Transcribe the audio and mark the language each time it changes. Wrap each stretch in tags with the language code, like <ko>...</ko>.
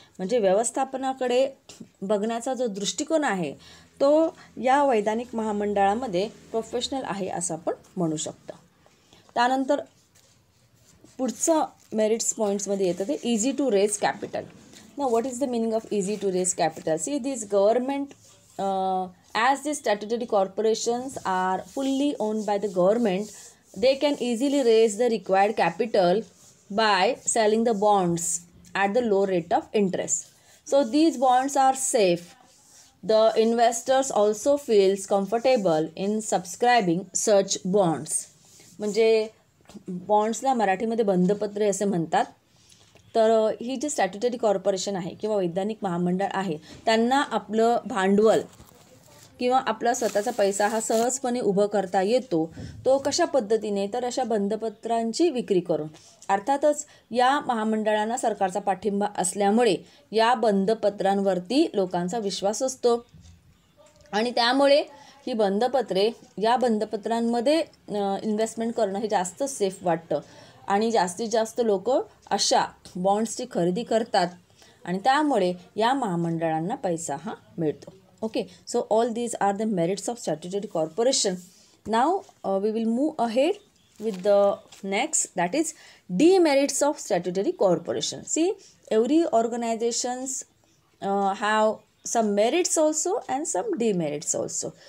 <mr>म्हणजे व्यवस्थापनाकडे बघण्याचा जो दृष्टिकोन आहे तो या वैधानिक महामंडळामध्ये प्रोफेशनल आहे असं आपण म्हणू शकतो. त्यानंतर पुढचं मेरिट्स पॉईंट्समध्ये येतं ते इझी टू रेज कॅपिटल.</mr> <en>ना what is the meaning of easy to raise capital? See, this government as these statutory corporations are fully owned by the government, they can easily raise the required capital by selling the bonds at the low rate of interest. So these bonds are safe. The investors also feels comfortable in subscribing such bonds.</en> <mr>म्हणजे बॉन्ड्सला मराठीमध्ये बंधपत्रे असे म्हणतात. तर ही जी statutory corporation आहे किंवा वैधानिक महामंडळ आहे त्यांना आपलं भांडवल किंवा आपला स्वतःचा पैसा हा सहजपणे उभं करता येतो. तो कशा पद्धतीने, तर अशा बंधपत्रांची विक्री करून. अर्थातच या महामंडळांना सरकारचा पाठिंबा असल्यामुळे या बंधपत्रांवरती लोकांचा विश्वास असतो आणि त्यामुळे ही बंधपत्रे, या बंधपत्रांमध्ये इन्व्हेस्टमेंट करणं हे जास्त सेफ वाटतं आणि जास्तीत जास्त लोक अशा बॉन्ड्सची खरेदी करतात आणि त्यामुळे या महामंडळांना पैसा हा मिळतो.</mr> <en>Okay, so all these are the merits of statutory corporation. Now we will move ahead with the next, that is demerits of statutory corporation. See, every organizations have some merits also and some demerits also.</en>